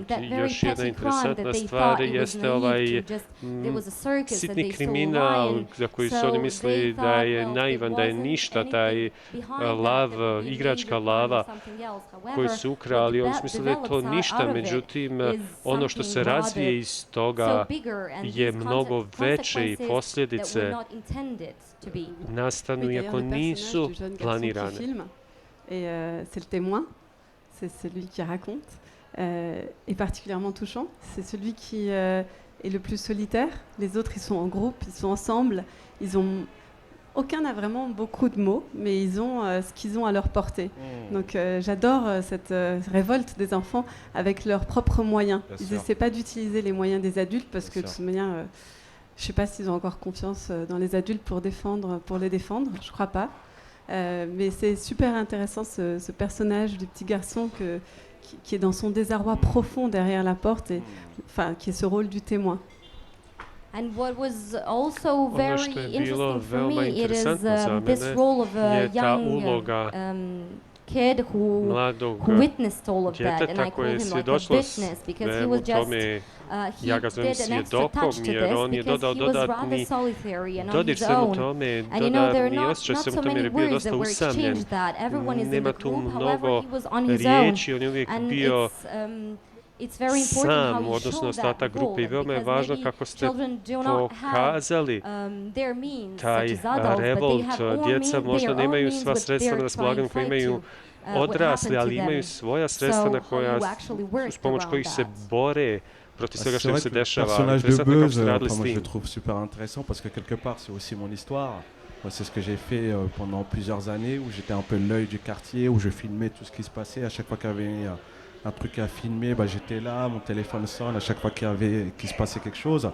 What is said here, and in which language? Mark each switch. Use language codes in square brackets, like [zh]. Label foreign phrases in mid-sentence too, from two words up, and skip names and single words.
[bs] Još jedna interesantna stvar jeste ovaj sitni kriminal za koji su oni mislili da je naivan, da je ništa, taj lav, igračka lava koju su ukrali, oni su mislili da je to ništa, međutim ono što se razvije iz toga je mnogo veće i posljedice nastanu iako nisu planirane. [fr] C'est celui qui raconte, et particulièrement touchant. C'est celui qui est le plus solitaire. Les autres, ils sont en groupe, ils sont ensemble. Aucun n'a vraiment beaucoup de mots, mais ils ont ce qu'ils ont à leur portée. Donc j'adore cette révolte des enfants avec leurs propres moyens. Ils n'essaient pas d'utiliser les moyens des adultes parce que de toute manière, je ne sais pas s'ils ont encore confiance dans les adultes pour les défendre. Je ne crois pas. Mais c'est super intéressant ce personnage du petit garçon qui est dans son désarroi profond derrière la porte, et, enfin, qui est ce rôle du témoin. [en] And what was also very interesting for me, it is this role of a young kid who witnessed all of that, and I call him like a witness because he was just he did an extra touch to this because he was rather solitary and on his own. And you know, there are not so many words that were exchanged that. Everyone is in the group, however, he was on his own. And [bs] sam u odnosu na ostatak grupe i veoma je važno kako ste pokazali taj revolt. Djeca možda nemaju sva sredstva na raspolaganju koje imaju odrasli, ali imaju svoja sredstva uz pomoć kojih se bore protiv svega što im se dešava. [fr] Le personnage de Beuse, moi je le trouve super intéressant parce que quelque part c'est aussi mon histoire. Moi, c'est ce que j'ai fait pendant plusieurs années où j'étais un peu l'œil du quartier, où je filmais tout ce qui se passait. À chaque fois qu'il y avait un truc à filmer, j'étais là, mon téléphone sonne à chaque fois qu'il se passait quelque chose.